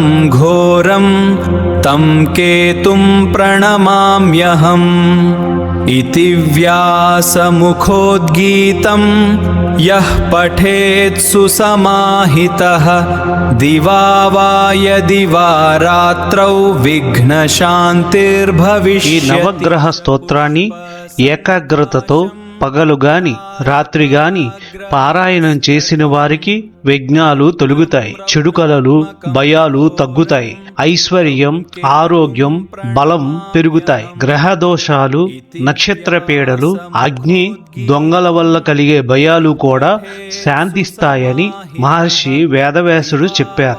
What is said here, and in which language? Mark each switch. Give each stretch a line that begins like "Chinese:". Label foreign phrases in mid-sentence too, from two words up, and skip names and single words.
Sanskrit: घोरं तं केतुं प्रणमाम्यहम् इति व्यासमुखोद्गीतं यः पठेत् सुसमाहितः दिवा वा यदि वा रात्रौ विघ्नशान्तिर्भविष्यति।
Telugu: ఈ నవగ్రహ స్తోత్రాన్ని ఏకాగ్రతతో పగలు గాని రాత్రి గాని పారాయణం చేసిన వారికి విఘ్నాలు తొలగుతాయి, చెడు కలలు భయాలు తగ్గుతాయి, ఐశ్వర్యం ఆరోగ్యం బలం పెరుగుతాయి, గ్రహ దోషాలు నక్షత్ర పీడలు అగ్ని దొంగల వల్ల కలిగే భయాలు కూడా శాంతిస్తాయని మహర్షి వేదవ్యాసుడు చెప్పారు.